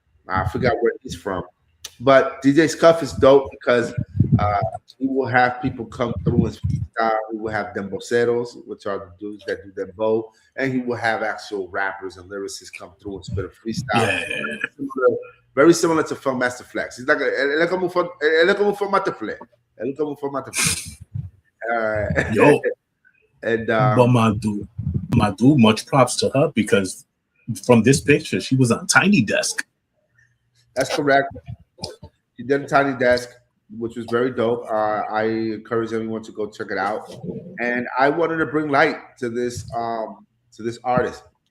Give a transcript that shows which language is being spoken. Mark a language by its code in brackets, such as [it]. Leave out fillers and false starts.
[en] I forgot where he's from, but DJ Scuff is dope because uh, he will have people come through his freestyle. He will have demboceros, which are the dudes that do dembow, and he will have actual rappers and lyricists come through and spit a freestyle. Yeah. Very similar to Film Master Flex. He's like [es] él es como un formato flex. Él es como un formato flex. [en] Yo. And But my dude, much props to her because from this picture, she was on Tiny Desk. that's correct. She did a Tiny Desk, which was very dope. I encourage everyone to go check it out. And I wanted to bring light to this artist.